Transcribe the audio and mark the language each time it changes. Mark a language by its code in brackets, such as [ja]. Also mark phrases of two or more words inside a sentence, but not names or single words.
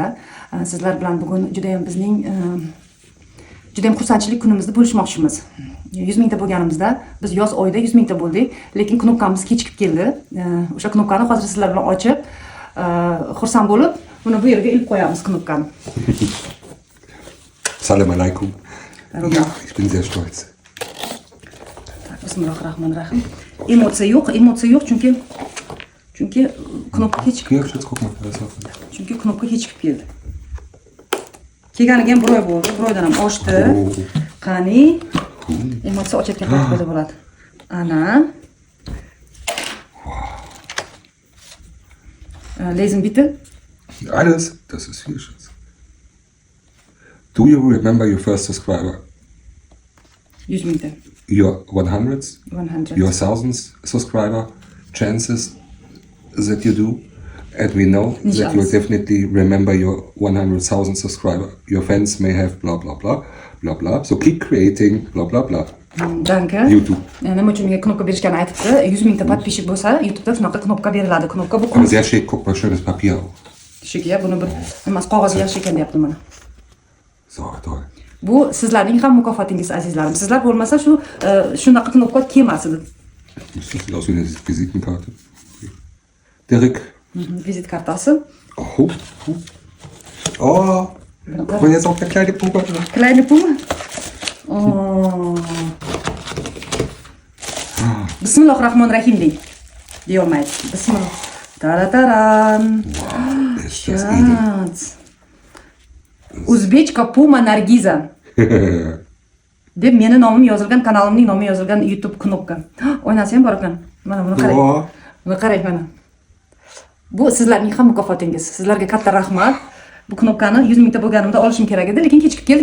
[uz] Sizlar bilan bugun juda ham bizning juda ham xursandchilik kunimizni bo'lishmoqchimiz. 100 mingta bo'lganimizda biz yoz oyida 100 mingta bo'ldik, lekin knopkamiz kechikib keldi. O'sha knopkani hozir sizlar bilan ochib, xursand bo'lib, buni bu yerga ilib qo'yamiz knopkani. [ar] Salam alaykum. [de] Ja, ich bin sehr stolz. [uz] Bismillahirrahmanirrahim. Emotsiya yo'q, chunki knopka kechikib. [de] Hier, jetzt guck mal, da ist offen. [uz] Chunki knopka kechikib keldi. Kelganiga ham bir oy bo'ldi, bir oydan ham oshdi. Qani? Emotsiya ochayotgan paytda bo'ladi. Ana. [de] Lesen bitte. Alles, das ist viel, Schatz. [en] Do you remember your first subscriber? [uz] 100 mingta. [en] Your 100s? 100. Your thousands subscriber? Chances that you do? And we know [de] Nicht [en] that you [de] alles. [en] definitely remember your 100,000 subscriber. Your fans may have blah blah blah blah blah. So keep creating blah blah blah. [de] Danke. YouTube. [uz] Nima uchun menga knopka berishgani aytibdi. 100 mingta podpисчик bo'lsa, YouTube'da shunaqa knopka beriladi. Knopka bu [de] Aber sehr schick, guck mal, schönes Papier auch. [uz] Shikya, buni bir emas qog'ozi yaxshi ekan deyapti mana. [de] So, toll. [uz] Bu sizlarning ham mukofotingiz azizlarim. Sizlar bo'lmasa shu shunaqa knopka kelmas edi. [de] Das sieht aus wie eine Visitenkarte. Derek. [uz] Vizit kartasi. Oh. Oh. [de] Guck mal, jetzt auch der kleine Puppe. Kleine Puma. Oh. [uz] Bismillahirrahmanirrahim deyolmaydi. Bismillah. Tarataran. [de] Wow, ist das edel. Schatz. [uz] O'zbekcha Puma Nargiza deb meni nomim yozilgan, kanalimning nomi yozilgan YouTube knopka. O'ynasi ham bor ekan. Mana buni qarang. Oh. Buni qarang mana. Bu sizlarning ham mukofotingiz. Sizlarga katta rahmat. Bu knopkani 100 mingta bo'lganimda olishim kerak edi, lekin kechikib keldi.